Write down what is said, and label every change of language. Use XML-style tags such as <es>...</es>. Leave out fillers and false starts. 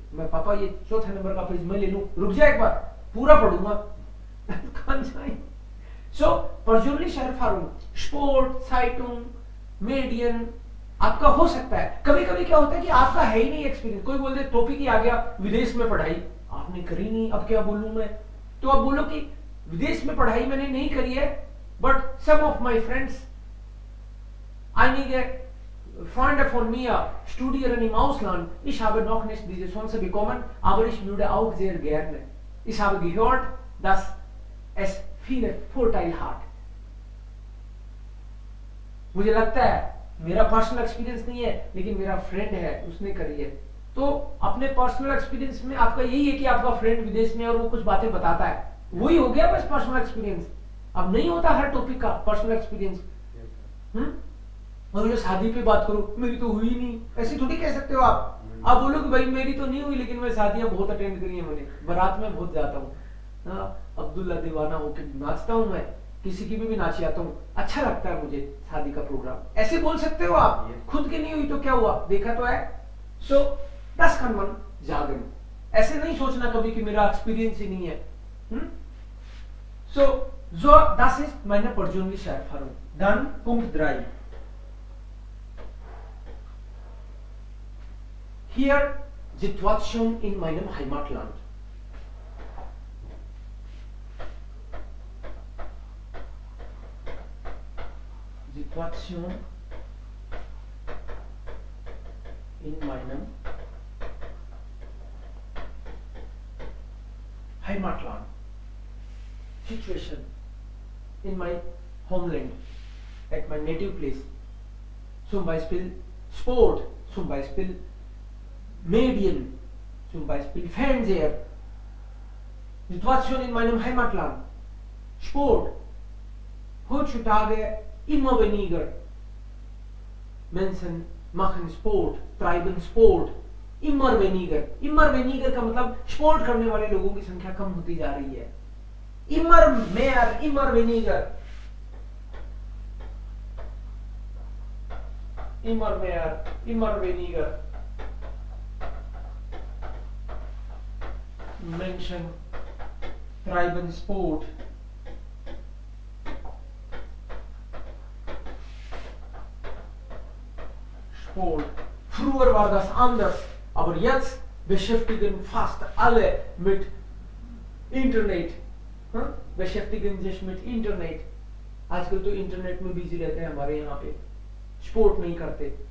<hi>मैं पापा ये 4th नंबर का पेज मैं ले लूं, रुक जा एक बार, पूरा पढ़ूंगा। कौन जाए? सो persönliche Erfahrung, Sport, Zeitung, Medien आपका हो सकता है। कभी कभी क्या होता है कि आपका है ही नहीं एक्सपीरियंस, कोई बोल दे टॉपिक ही आ गया विदेश में पढ़ाई, आपने करी नहीं, अब क्या बोलूं मैं? तो आप बोलो कि विदेश में पढ़ाई मैंने नहीं करी है,</hi> <en>but some of my friends,</en> <de>einige Freunde von mir studieren im Ausland, ich habe noch nicht diese Chance bekommen, aber ich würde auch sehr gerne। ich habe gehört, dass es viele Vorteile hat।</de> <hi>मुझे लगता है, मेरा personal experience नहीं है लेकिन मेरा friend है उसने करी है। तो अपने पर्सनल एक्सपीरियंस में आपका यही है कि आपका फ्रेंड विदेश में और वो कुछ बातें बताता है, वही हो गया बस पर्सनल एक्सपीरियंस। अब नहीं होता हर टॉपिक का पर्सनल एक्सपीरियंस। और शादी पे बात करो, मेरी तो हुई नहीं, ऐसे थोड़ी कह सकते हो आप। आप बोलो कि भाई मेरी तो नहीं हुई लेकिन मैं शादियां बहुत अटेंड करी है मैंने, बारात में बहुत जाता हूँ, अब्दुल्ला दीवाना होकर नाचता हूँ मैं, किसी की भी नाच आता हूँ, अच्छा लगता है मुझे शादी का प्रोग्राम। ऐसे बोल सकते हो आप। खुद की नहीं हुई तो क्या हुआ, देखा तो है।</hi> <de>सो das kann man sagen।</de> <hi>ऐसे नहीं सोचना कभी कि मेरा एक्सपीरियंस ही नहीं है।</hi> <de>So das ist meine persönliche Erfahrung। Dann Punkt 3। Hier Situation in meinem Heimatland। Situation in meinem Heimatland।</de> <en>Situation in my homeland, at my native place।</en> <de>Zum Beispiel Sport, zum Beispiel Medien, zum Beispiel Fernseher। Situation in meinem Heimatland, Sport, heutzutage immer weniger, Menschen machen Sport, treiben Sport. Immer weniger. Immer weniger</de> <hi>का मतलब sport करने वाले लोगों की संख्या कम होती जा रही है.</hi> <de>Immer mehr, immer weniger. Immer mehr, immer weniger. Menschen treiben Sport. Sport. Früher war das anders, aber jetzt beschäftigen fast alle mit Internet. beschäftigen sich mit इंटरनेट.</de> <hi>आजकल तो इंटरनेट में बिजी रहते हैं हमारे यहाँ पे, स्पोर्ट नहीं करते.</hi>